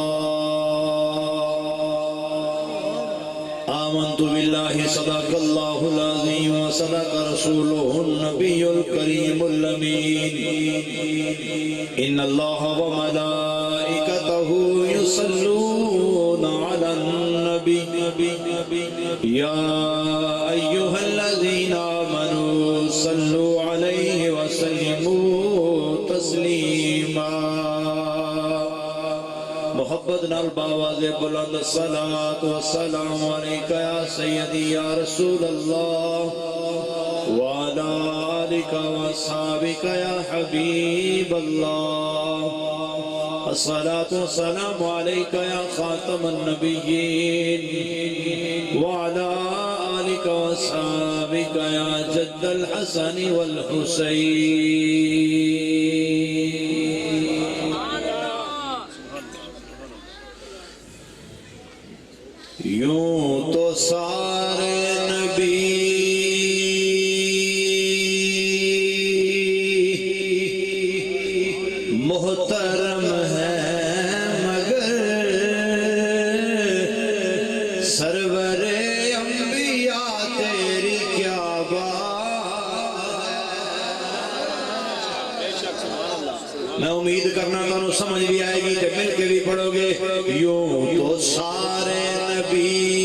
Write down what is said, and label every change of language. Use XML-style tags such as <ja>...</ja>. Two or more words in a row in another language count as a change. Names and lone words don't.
<ar>آمنت بالله صدق الله العظيم وصدق رسوله النبي الكريم الأمين إن الله وملائكته يصلون على النبي يا أيها الذين آمنوا صلوا عليه وسلموا تسليما</ar> <pa>محبت نال باواز بلند</pa> <ar>الصلاة والسلام عليك يا سيدي يا رسول الله وعلى آلك وأصحابك يا حبيب الله الصلاة والسلام عليك يا خاتم النبيين وعلى آلك وأصحابك يا جد الحسن والحسين</ar> <ur>یوں تو سارے نبی محترم ہیں مگر سرور انبیاء تیری کیا بات</ur> <pa>میں امید کرنا تانوں سمجھ بھی آئے گی</pa> <ur>کہ مل کے بھی پڑھو گے یوں تو سارے نبی</ur>